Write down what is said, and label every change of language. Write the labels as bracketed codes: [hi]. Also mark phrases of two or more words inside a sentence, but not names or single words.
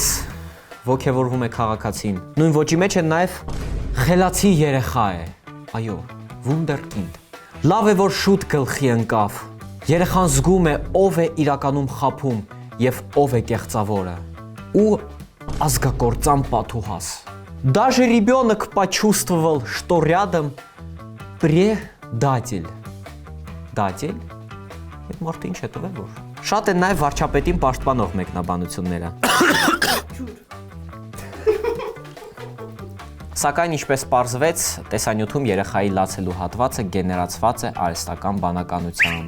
[hy] ոգևորվում է քաղաքացին։ Նույն ոճի մեջ է նաև խելացի երեխա է։ Այո, Wunderkind։ Լավ է, որ շուտ գլխի ընկավ։ Երեխան զգում է, ով է իրականում խափում եւ ով է կեղծավորը։ Ու ազգակործան պատուհաս։ [ru] Даже ребенок почувствовал, что рядом предатель։ [hy] Դատել։ Այդ մարդը ինչ է տվել որ։ Շատ են նաև վարչապետին պաշտպանող մեկնաբանությունները։ Սակայն ինչպես պարզվեց, տեսանյութում երեխայի լացելու հատվածը գեներացված է արհեստական բանականությամբ։